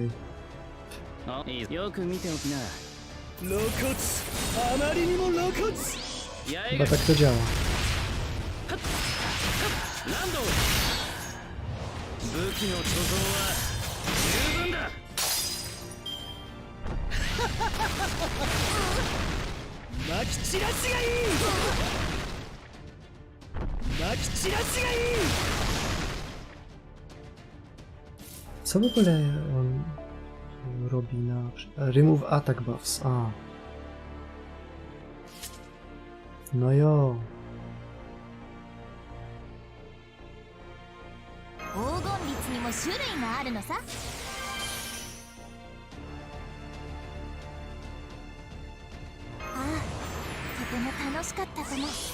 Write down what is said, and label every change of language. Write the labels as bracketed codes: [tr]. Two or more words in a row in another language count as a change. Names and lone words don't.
[ja] よく見ておきな。露骨あまりにも露骨 [pl] Chyba tak to działa. [ja] ランド武器の貯蔵は十分だ。まき散らしがいいまき散らしがいい。 [pl] Co w ogóle on robi na... [en] Remove attack buffs, a. [pl] No jo. [ja] 黄金律にも種類があるのさ。ああ、とても楽しかったとも。